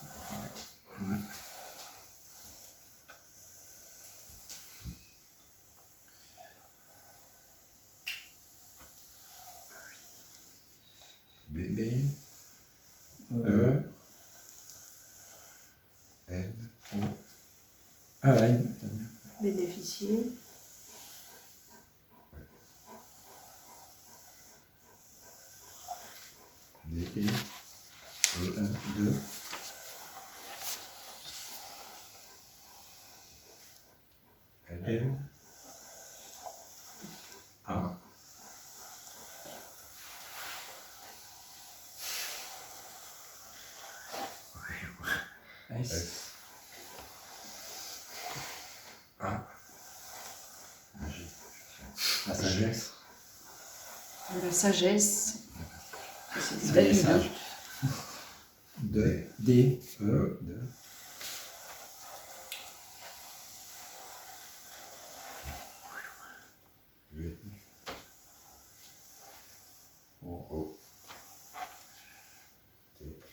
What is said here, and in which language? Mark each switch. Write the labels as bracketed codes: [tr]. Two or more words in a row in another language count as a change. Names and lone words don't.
[fr] B, B, euh, E, N, N. Bénéficier. D, D, E, 2, L, L, A. S, S, A, G. la sagesse. De la sagesse. Ça y est, sage. 2, D, E, 2, V, O, T,